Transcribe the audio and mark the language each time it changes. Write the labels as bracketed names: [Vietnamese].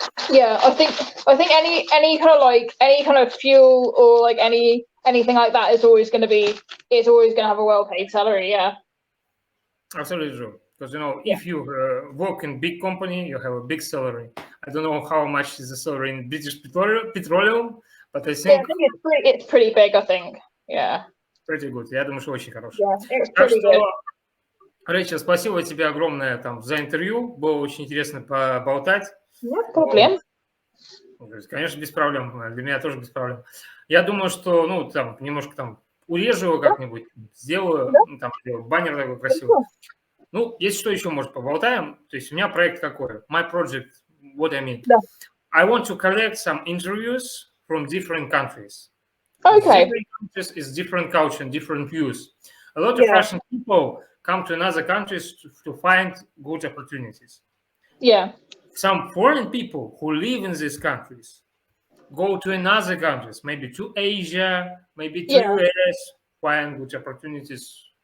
[English] Yeah, I think any kind of fuel or like anything like that is always going to have a well-paid salary. Yeah. Absolutely true. Because you know, if you work in big company, you have a big salary. I don't know how much is the salary in British Petroleum, but I think it's pretty big. I think. Yeah. Pretty good. [Russian] Я думаю, что очень хороший. [English] Yeah, it's pretty good. [Russian] Рэйчел, спасибо тебе огромное за интервью. Было очень интересно поболтать. Нет проблем. Конечно, без проблем. Для меня тоже без проблем. Я думаю, что немножко урежу его как-нибудь, сделаю, баннер такой красивый. Ну, если что, еще, может, поболтаем. То есть у меня проект какой? [English] My project, what I mean. I want to collect some interviews from different countries. Okay. Different countries is different culture and different views. A lot of Russian people come to another countries to find good opportunities. Yeah. Some foreign people who live in these countries go to another countries, maybe to Asia, maybe to US, find good opportunities.